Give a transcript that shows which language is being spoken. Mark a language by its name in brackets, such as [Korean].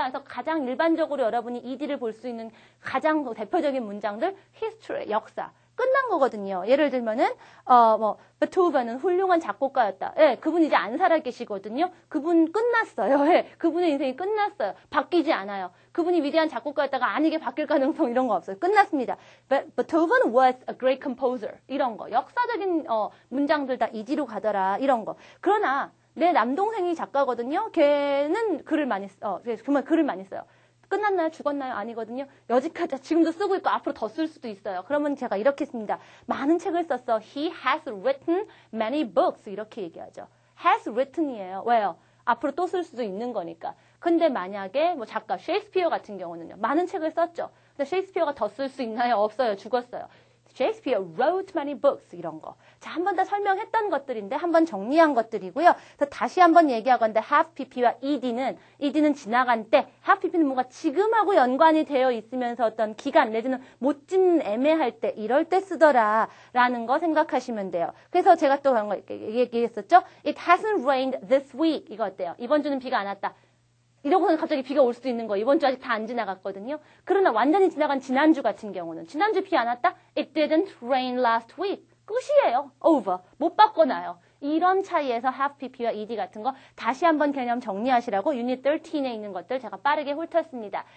[Korean] 그래서 가장 일반적으로 여러분이 ED를 볼 수 있는 가장 대표적인 문장들, history, 역사. 끝난 거거든요. 예를 들면은, 베토벤은 훌륭한 작곡가였다. 예, 그분 이제 안 살아계시거든요. 그분 끝났어요. 예, 그분의 인생이 끝났어요. 바뀌지 않아요. 그분이 위대한 작곡가였다가 아니게 바뀔 가능성 이런 거 없어요. 끝났습니다. [English] Beethoven was a great composer. [Korean] 이런 거. 역사적인, 문장들 다 ED로 가더라. 이런 거. 그러나, 내 남동생이 작가거든요. 걔는 글을 많이 정말 글을 많이 써요. 끝났나요? 죽었나요? 아니거든요. 여지까지 지금도 쓰고 있고 앞으로 더 쓸 수도 있어요. 그러면 제가 이렇게 씁니다. 많은 책을 썼어. [English] He has written many books. [Korean] 이렇게 얘기하죠. has written이에요. 왜요? 앞으로 또 쓸 수도 있는 거니까. 근데 만약에 뭐 작가 셰익스피어 같은 경우는요. 많은 책을 썼죠. 근데 셰익스피어가 더 쓸 수 있나요? 없어요. 죽었어요. [English] Shakespeare wrote many books [Korean] 이런 거. 자, 한 번 더 설명했던 것들인데 한 번 정리한 것들이고요. 그래서 다시 한번 얘기하건데 have pp와 ed는 지나간 때, have pp는 뭔가 지금하고 연관이 되어 있으면서 어떤 기간 내지는 못 짓는 애매할 때 이럴 때 쓰더라라는 거 생각하시면 돼요. 그래서 제가 또 그런 거 얘기했었죠. [English] It hasn't rained this week [Korean] 이거 어때요? 이번 주는 비가 안 왔다. 이러고서는 갑자기 비가 올 수도 있는 거예요. 이번 주 아직 다 안 지나갔거든요. 그러나 완전히 지나간 지난주 같은 경우는 지난주 비 안 왔다? [English] It didn't rain last week. [Korean] 끝이에요. [English] Over. [Korean] 못 바꿔놔요. 이런 차이에서 have pp와 ed 같은 거 다시 한번 개념 정리하시라고 유닛 13에 있는 것들 제가 빠르게 훑었습니다.